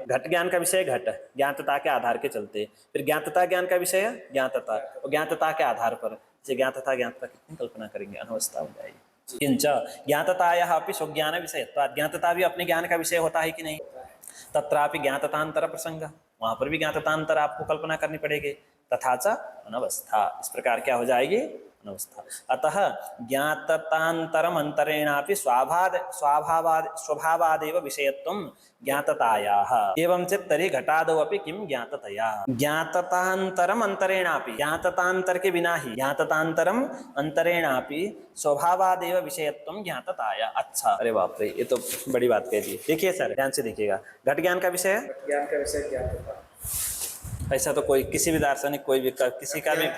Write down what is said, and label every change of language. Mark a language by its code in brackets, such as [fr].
[hi] घट ज्ञान का विषय घट, ज्ञातता के आधार के चलते, फिर ज्ञातता ज्ञान का विषय ज्ञातता, और ज्ञातता के आधार पर ज्ञातता कितनी कल्पना करेंगे, अनवस्था हो जाएगी। [sa] किंच ज्ञाततायाः अपि स्वज्ञान विषयत्वात्, [hi] ज्ञातता भी अपने ज्ञान का विषय होता है कि नहीं? [sa] तत्रापि ज्ञाततांतर प्रसंग, [hi] वहां पर भी ज्ञाततांतर आपको कल्पना करनी पड़ेगी। [sa] तथा च अनवस्था, [hi] इस प्रकार क्या हो जाएगी? अनवस्था। [sa] अतः ज्ञाततांतरम अंतरेणापि स्वभावादेव विषयत्वं ज्ञाततायाः एवं चेत् तर्हि घटादौ अपि किं ज्ञाततया? ज्ञाततांतरम अंतरेणापि, [hi] ज्ञाततांतर के बिना ही, [sa] ज्ञाततांतरम अंतरेणापि स्वभावादेव विषयत्वं ज्ञातताया। [hi] अच्छा, अरे बाप रे, ये तो बड़ी बात कह दी। देखिए सर, ध्यान से देखिएगा, घट ज्ञान का विषय, ज्ञान का विषय ज्ञातता, ऐसा तो कोई किसी भी दार्शनिक कोई भी किसी का भी